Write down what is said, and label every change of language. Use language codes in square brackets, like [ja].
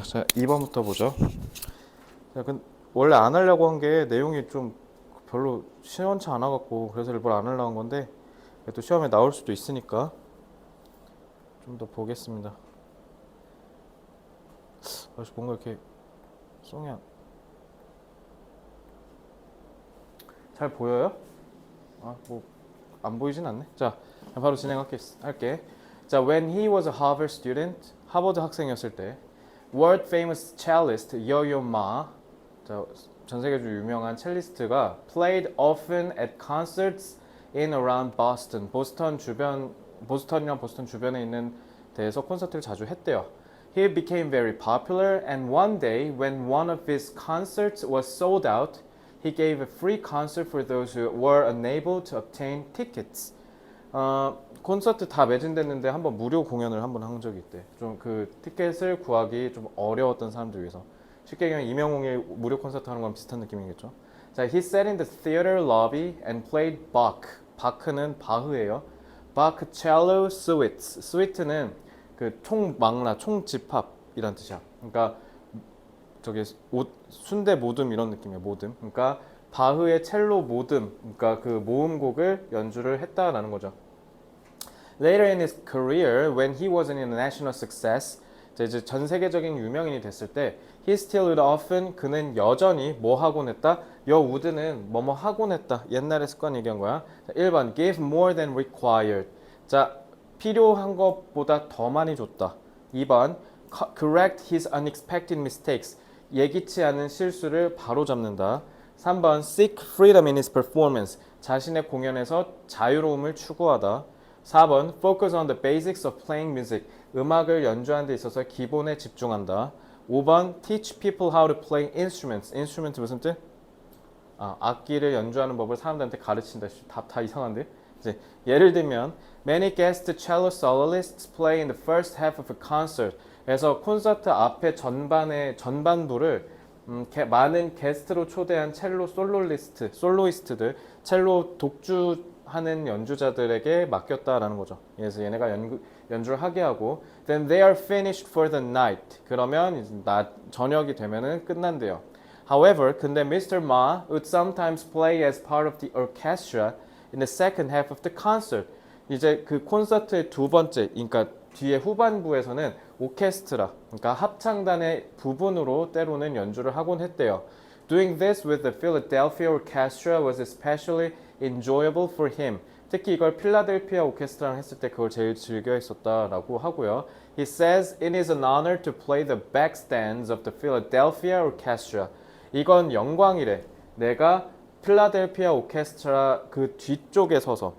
[ko] 자, 2번부터 보죠. 자, 원래 안 하려고 한 게 내용이 좀 별로 시원치 않아갖고 그래서 일부러 안 하려고 한 건데 또 시험에 나올 수도 있으니까 좀 더 보겠습니다. 뭔가 이렇게 송양 잘 보여요? 뭐 안 보이진 않네. 자, 바로 진행할게. [en] 자, when he was a Harvard student, [ko] 하버드 학생이었을 때, [en] world famous cellist Yo-Yo Ma, 자, [ko] 전 세계적으로 유명한 첼리스트가 [en] played often at concerts in around Boston. [ko] 보스턴이랑 보스턴 주변에 있는 데에서 콘서트를 자주 했대요. [en] He became very popular, and one day, when one of his concerts was sold out, he gave a free concert for those who were unable to obtain tickets. [ko] 콘서트 다 매진됐는데 한번 무료 공연을 한번 한 적이 있대. 좀 그 티켓을 구하기 좀 어려웠던 사람들 위해서. 쉽게 얘기하면 이명웅이 무료 콘서트 하는 거랑 비슷한 느낌이겠죠. [en] 자, he sat in the theater lobby and played Bach. [ko] 바크는 바흐예요. [en] Bach cello suites. [ko] 스위트는 그 총망라, 총집합이란 뜻이야. 그러니까 저기 순대 모듬 이런 느낌이야. 모듬. 그러니까 바흐의 첼로 모듬, 그러니까 그 모음곡을 연주를 했다라는 거죠. [en] Later in his career, when he wasn't in a national success, [ko] 이제 전 세계적인 유명인이 됐을 때, [en] he still would often, [ko] 그는 여전히 뭐 하곤 했다? 여우드는 뭐뭐 하곤 했다. 옛날의 습관 얘기한 거야. [en] 자, 1번, give more than required. [ko] 자, 필요한 것보다 더 많이 줬다. [en] 2번, correct his unexpected mistakes. [ko] 예기치 않은 실수를 바로잡는다. [en] 3번, seek freedom in his performance. [ko] 자신의 공연에서 자유로움을 추구하다. [en] 4번, focus on the basics of playing music. [ko] 음악을 연주하는 데 있어서 기본에 집중한다. [en] 5번, teach people how to play instruments. [ko] instrument 무슨 뜻? 악기를 연주하는 법을 사람들한테 가르친다. 다 이상한데? 이제 예를 들면 [en] many guest cello soloists play in the first half of a concert. [ko] 그래서 콘서트 앞에 전반부를 많은 게스트로 초대한 첼로 솔로이스트들, 첼로 독주하는 연주자들에게 맡겼다라는 거죠. 그래서 얘네가 연주를 하게 하고 [en] then they are finished for the night. [ko] 그러면 저녁이 되면은 끝난대요. [en] However, 근데 Mr. Ma would sometimes play as part of the orchestra in the second half of the concert. [ko] 이제 그 콘서트의 두 번째, 그러니까 뒤에 후반부에서는 오케스트라, 그러니까 합창단의 부분으로 때로는 연주를 하곤 했대요. [en] Doing this with the Philadelphia Orchestra was especially enjoyable for him. [ko] 특히 이걸 필라델피아 오케스트라랑 했을 때 그걸 제일 즐겨 했었다라고 하고요. [en] He says it is an honor to play the backstands of the Philadelphia Orchestra. [ko] 이건 영광이래. 내가 필라델피아 오케스트라 그 뒤쪽에 서서.